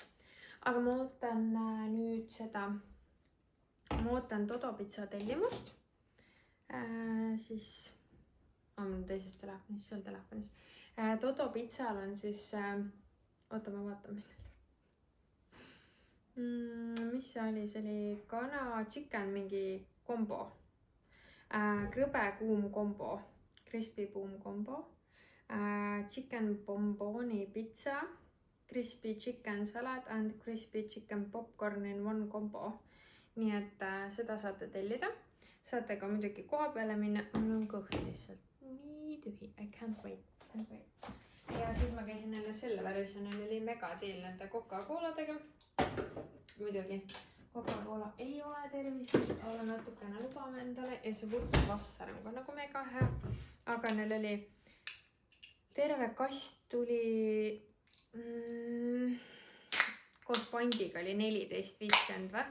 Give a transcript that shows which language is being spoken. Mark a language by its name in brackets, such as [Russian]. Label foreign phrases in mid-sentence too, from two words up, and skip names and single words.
[Estonian] Aga ma ootan nüüd seda, ma ootan Todo Pizza tellimust, siis, on teises telefonis, seal telefonis. Todo Pizzal on siis, oota, ma vaatan midagi. Mis see oli? See oli kana [English] chicken mingi [Estonian] kombo, krõbe kuum kombo, [English] crispy boom [Estonian] kombo. [English] chicken bomboni pizza, crispy chicken salad and crispy chicken popcorn in one combo. [Estonian] Nii et seda saate tellida. Saate ka muidugi koha peale minna. Mul on kõht lihtsalt nii tühi. [English] I can't wait. [Estonian] Ja siis ma käisin jälle selle versioonil oli megadiil nende Coca-Coladega. Muidugi Coca-Cola ei ole tervis, aga natukene lubame endale ja see võrdvassar on ka nagu mega hea. Aga neil oli terve kast tuli koos pandiga oli 14.50 või?